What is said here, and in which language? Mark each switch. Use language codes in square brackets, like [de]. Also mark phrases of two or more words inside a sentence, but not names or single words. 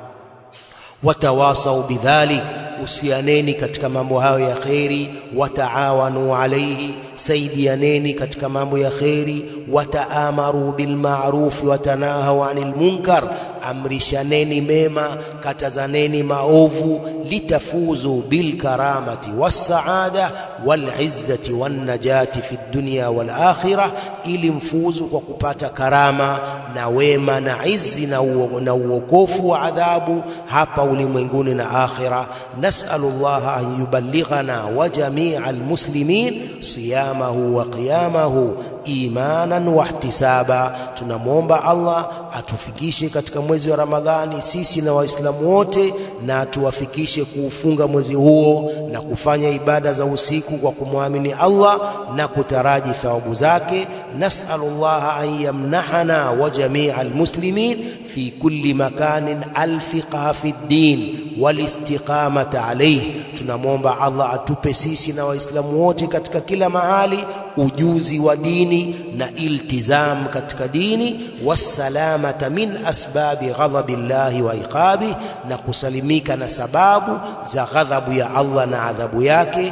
[ar] وتواصوا بذلك, [sw] usianeni katika mambo hayo ya khairi. [ar] وتعاونوا عليه, [sw] saidianeni katika mambo ya khairi. [ar] وتأمروا بالمعروف وتناهوا عن المنكر, [sw] amrishaneni mema, katazaneni maovu. [ar] لتفوزوا بالكرامة والسعادة والعزة والنجاة في الدنيا والآخرة, [sw] ili mfuzu kwa kupata karama na wema na izzi na uokofu wa adhabu hapa ulimwenguni na akhira. [ar] نسأل الله أن يبلغنا وجميع المسلمين صيامه وقيامه إيمانا واحتسابا. [sw] Tunamwomba Allah atufikishe katika mwezi wa Ramadhani sisi na Waislamu wote, na atuwafikishe kuufunga mwezi huo na kufanya ibada za usiku kwa kumwamini Allah na kutaraji thawabu zake. [ar] نسأل الله أن يمنحنا وجميع المسلمين في كل مكان الفقه في الدين والاستقامة عليه. [sw] Tunamwomba Allah atupe sisi na Waislamu wote katika kila mahali ujuzi wa dini na iltizam katika dini, [ar] والسلامة من أسباب غضب الله وعقابه, [sw] na kusalimika na sababu za ghadhabu ya Allah na adhabu yake.